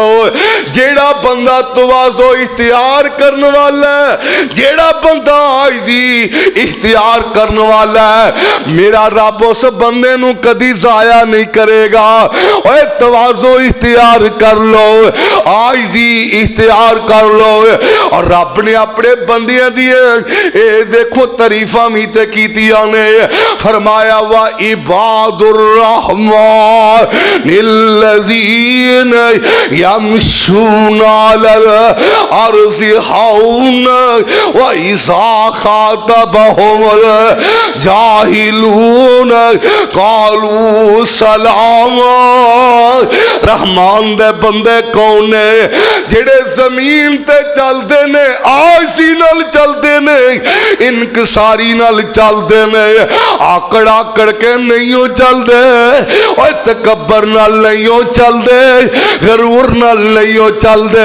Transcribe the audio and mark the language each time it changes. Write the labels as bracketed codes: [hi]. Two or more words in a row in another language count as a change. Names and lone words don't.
[pa] جیہڑا بندہ تواضع اختیار کرنے والا ہے، جیہڑا بندہ عاجزی اختیار کرنے والا ہے، میرا رب اس بندے نوں کدی ضائع نہیں کرے گا. اوئے تواضع اختیار کر لو، عاجزی اختیار کر لو. اور رب نے اپنے بندیاں دی دیکھو تعریفاں بھی تے کیتیاں نے. [ar] फरमाया وعباد الرحمن الذين يمشون على الأرض هونا وإذا خاطبهم الجاهلون قالوا سلاما. [pa] رحمان دے بندے کون نے? جیہڑے زمین تے چلتے نے، عاجزی نال چلتے نے، انکساری نال چلتے نے، آکڑ آکڑ کے نہیں چلتے، اور تکبر نال نہیں چلتے، غرور نال نہیں چلتے.